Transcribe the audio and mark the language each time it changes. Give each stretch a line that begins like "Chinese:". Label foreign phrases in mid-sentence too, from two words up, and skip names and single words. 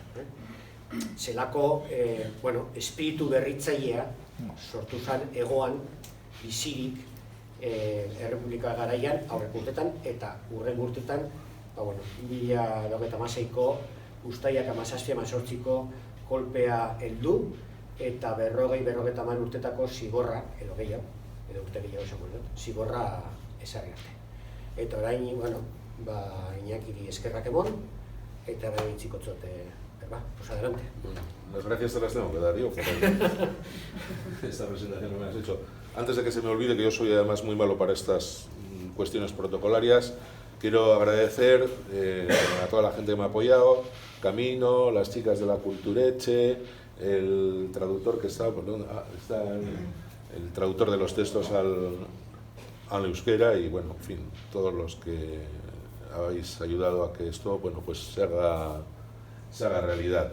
Basque: Zelako espiritu berritzailea sortu zen egoan, bizirik, Errepublika garaian, aurrek urtetan eta urren urtetan, 2026ko Uztailak 17-18ko kolpea heldu eta 40-50 urtetako zigorra, edo gehiago, edo urte gehiago esango dut, zigorra ezarri arte. Eta orain, Iñakiri eskerrak emon, eta bera itziko txote,
Spanish: pues adelante. Las gracias te las tengo que dar yo por esta presentación que me has hecho. Antes de que se me olvide, que yo soy además muy malo para estas cuestiones protocolarias, quiero agradecer a toda la gente que me ha apoyado, Camino, las chicas de la Cultureche, el traductor que está el traductor de los textos al euskera y bueno, en fin, todos los que habéis ayudado a que esto, pues se haga realidad.